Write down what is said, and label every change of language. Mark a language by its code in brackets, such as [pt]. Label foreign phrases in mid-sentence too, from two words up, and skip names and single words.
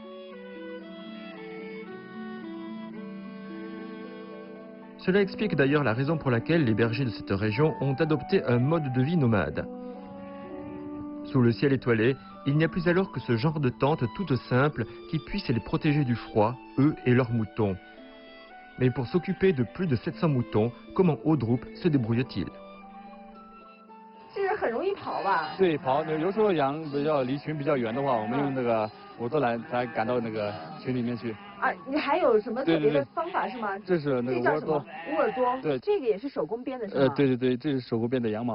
[fr] Cela explique d'ailleurs la raison pour laquelle les bergers de cette région ont adopté un mode de vie nomade. Sous le ciel étoilé, il n'y a plus alors que ce genre de tente toute simple qui puisse les protéger du froid, eux et leurs moutons. Mais pour s'occuper de plus de 700 moutons, comment Audrup se débrouille-t-il? [zh] 是很容易跑吧？对，跑。有时候羊比较离群比较远的话，我们用那个摩托来赶到那个群里面去。啊，你还有什么特别的方法是吗？这是那个这叫什么？乌耳朵。对，这个也是手工编的是吗？对对对，这是手工编的羊毛。